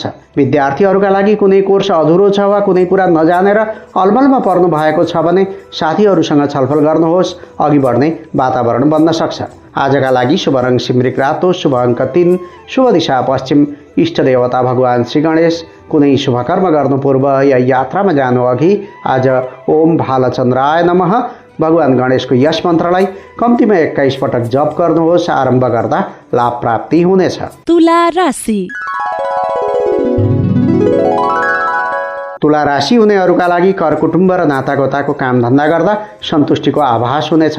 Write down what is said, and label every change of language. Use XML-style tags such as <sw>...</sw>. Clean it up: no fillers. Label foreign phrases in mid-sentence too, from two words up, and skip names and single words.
<ne>विद्यार्थीहरूका लागि कुनै कोर्स अधुरो छ वा कुनै कुरा नजानेर अलमलमा पर्नु भएको छ भने साथीहरूसँग छलफल गर्नुहोस्। अघि बढ्ने वातावरण बन्न सक्छ। आजका लागि शुभ रङ सिमरिक रातो, शुभ अङ्क 3, शुभ दिशा पश्चिम, इष्ट देवता भगवान श्री गणेश। कुनै शुभ कर्म गर्नु पूर्व या यात्रामा जानु अघि आज</ne> <sa>ओम भालचन्द्राय नमः,</sa> <ne>भगवान गणेशको यस मन्त्रलाई कम्तीमा 21 पटक जप गर्नुहोस्। आरम्भ गर्दा लाभ प्राप्ति हुनेछ। तुला राशि। तुला राशि हुनेहरूका लागि कर कुटुम्ब र नातागोताको कामधन्दा गर्दा सन्तुष्टिको आभास हुनेछ।</ne>